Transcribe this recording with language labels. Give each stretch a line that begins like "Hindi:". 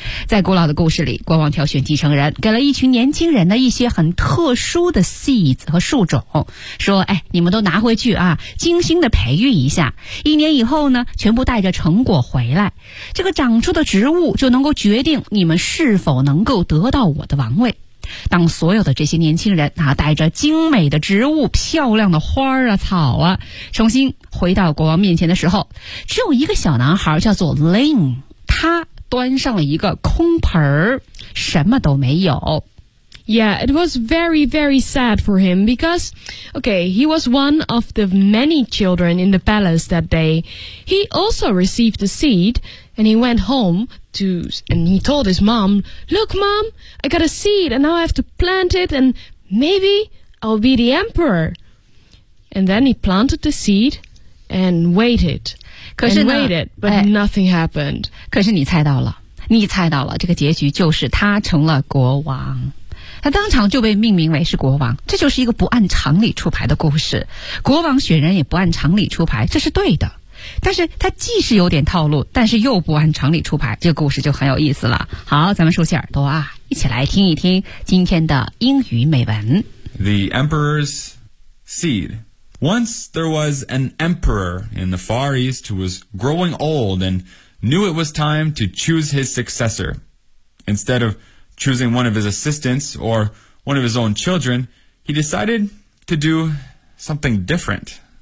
Chinese: 在古老的故事里，国王挑选继承人，给了一群年轻人的一些很特殊的 seeds 和树种，说哎，你们都拿回去啊，精心的培育一下，一年以后呢，全部带着成果回来，这个长出的植物就能够决定你们是否能够得到我的王位。当所有的这些年轻人啊，带着精美的植物、漂亮的花啊、草啊，重新回到国王面前的时候，只有一个小男孩叫做 Lin， 他端上了一个空盆儿，什么都没有。
English: Yeah, it was very, very sad for him because, okay, he was one of the many children in the palace that day. He also received the seed and he went home to, and he told his mom, Look, mom, I got a seed and now I have to plant it and maybe I'll be the emperor. And then he planted the seed and waited. And waited, but nothing happened.
Chinese: 可是你猜到了，这个结局就是他成了国王。他当场就被命名为是国王，这就是一个不按常理出牌的故事。国王选人也不按常理出牌，这是对的。但是他既是有点套路，但是又不按常理出牌，这个故事就很有意思了。好，咱们竖起耳朵啊，一起来听一听今天的英语美文。
English: The Emperor's Seed. Once there was an emperor in the Far East who was growing old and knew it was time to choose his successor. Instead of choosing one of his assistants or one of his own children, he decided to do something different.